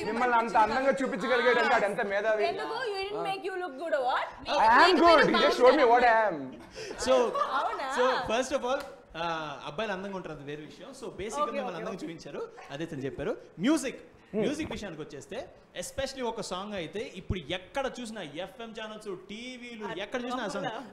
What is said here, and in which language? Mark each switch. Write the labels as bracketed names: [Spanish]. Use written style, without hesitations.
[Telugu] మిమ్మల్ని అంత అందంగా చూపించగలిగాడు అంటే ఎంత మేధావి. ఎందుకు [English] you didn't make you look good or what? I am good. He just showed me what I am. So first of all [Telugu] అబ్బాయిలు అందంగా ఉంటారు, అది వేరే విషయం. సో బేసిక్గా మిమ్మల్ని అందంగా చూపించారు, అదే తను చెప్పారు. మ్యూజిక్ విషయానికి వచ్చేస్తే ఎస్పెషల్లీ ఒక సాంగ్ అయితే ఇప్పుడు ఎక్కడ చూసినా ఎఫ్ఎం ఛానల్స్, టీవీలు ఎక్కడ చూసినా ఆ సాంగ్.